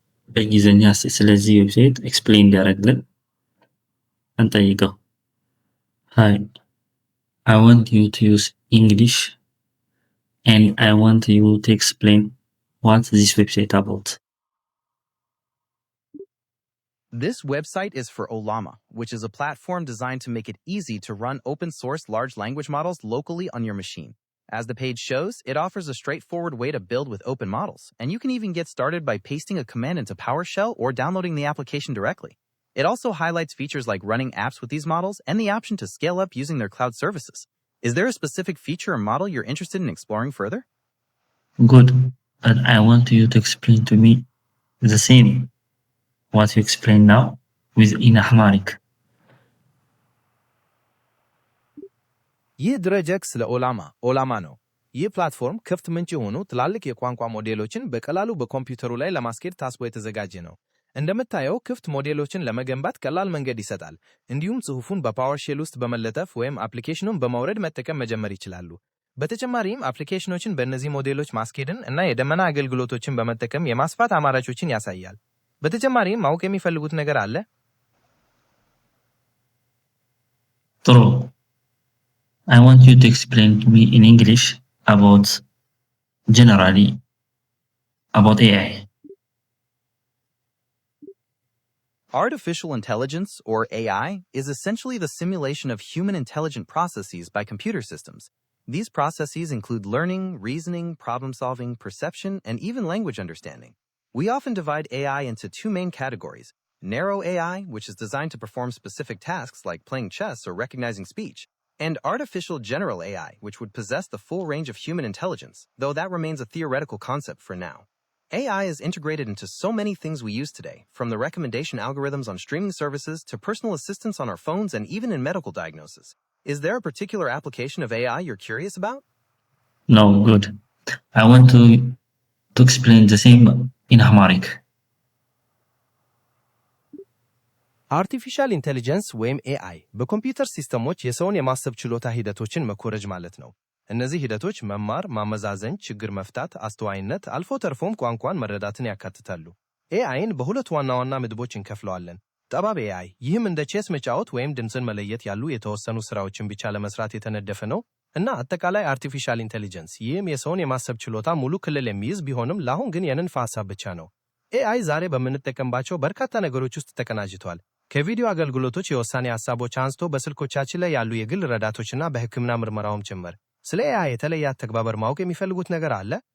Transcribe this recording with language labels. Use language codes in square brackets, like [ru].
[am] በእንግሊዝኛ ስለዚህ ዌብሳይት ኤክስፕሌን እንዲያደርግልን እንጠይቀው። [en] Hi, I want you to use English and I want you to explain what this website about. This website is for Ollama, which is a platform designed to make it easy to run open source large language models locally on your machine. As the page shows, it offers a straightforward way to build with open models, and you can even get started by pasting a command into PowerShell or downloading the application directly. It also highlights features like running apps with these models and the option to scale up using their cloud services. Is there a specific feature or model you're interested in exploring further? Good, but I want you to explain to me the same what you explain now in Amharic. [am] ይህ ድረገጽ ስለ ኦላማ ነው። ይህ ፕላትፎርም ክፍት ምንጭ የሆኑ ትላልቅ የቋንቋ ሞዴሎችን በቀላሉ በኮምፒውተሩ ላይ ለማስኬድ ታስቦ የተዘጋጀ ነው። እንደምታየው ክፍት ሞዴሎችን ለመገንባት ቀላል መንገድ ይሰጣል። እንዲሁም ጽሁፉን በፓወርሼል ውስጥ በመለጠፍ ወይም አፕሊኬሽኑን በማውረድ መጠቀም መጀመር ይችላሉ። በተጨማሪም አፕሊኬሽኖችን በእነዚህ ሞዴሎች ማስኬድን እና የደመና አገልግሎቶችን በመጠቀም የማስፋት አማራጮችን ያሳያል። በተጨማሪም ማወቅ የሚፈልጉት ነገር አለ? ጥሩ። [en] I want you to explain to me in English generally about AI. Artificial intelligence, or AI, is essentially the simulation of human intelligent processes by computer systems. These processes include learning, reasoning, problem-solving, perception, and even language understanding. We often divide AI into two main categories: narrow AI, which is designed to perform specific tasks like playing chess or recognizing speech, and artificial general AI, which would possess the full range of human intelligence, though that remains a theoretical concept for now. AI is integrated into so many things we use today, from the recommendation algorithms on streaming services to personal assistants on our phones and even in medical diagnosis. Is there a particular application of AI you're curious about? No, good. I want to explain the same in Amharic. [am] አርቲፊሻል ኢንቴሊጀንስ ወይም ኤአይ በኮምፒውተር ሲስተሞች የሰውን የማሰብ ችሎታ ሂደቶችን መኮረጅ ማለት ነው። እነዚህ ሂደቶች መማር፣ ማመዛዘን፣ ችግር መፍታት፣ አስተዋይነት፣ አልፎ ተርፎም ቋንቋን መረዳትን ያካትታሉ። ኤአይን በሁለት ዋና ዋና ምድቦች እንከፍለዋለን። ጠባብ ኤአይ፣ ይህም እንደ ቼስ መጫወት ወይም ድምፅን መለየት ያሉ የተወሰኑ ስራዎችን ብቻ ለመስራት የተነደፈ ነው። እና አጠቃላይ አርቲፊሻል ኢንቴሊጀንስ፣ ይህም የሰውን የማሰብ ችሎታ ሙሉ ክልል የሚይዝ ቢሆንም ለአሁን ግን የንድፈ ሐሳብ ብቻ ነው። ኤአይ ዛሬ በምንጠቀምባቸው በርካታ ነገሮች ውስጥ ተቀናጅቷል። ከቪዲዮ አገልግሎቶች የውሳኔ ሐሳቦች አንስቶ በስልኮቻችን ላይ ያሉ የግል ረዳቶችና በሕክምና ምርመራውም ጭምር። ስለ ኤአይ የተለየ አተግባበር ማወቅ የሚፈልጉት ነገር አለ?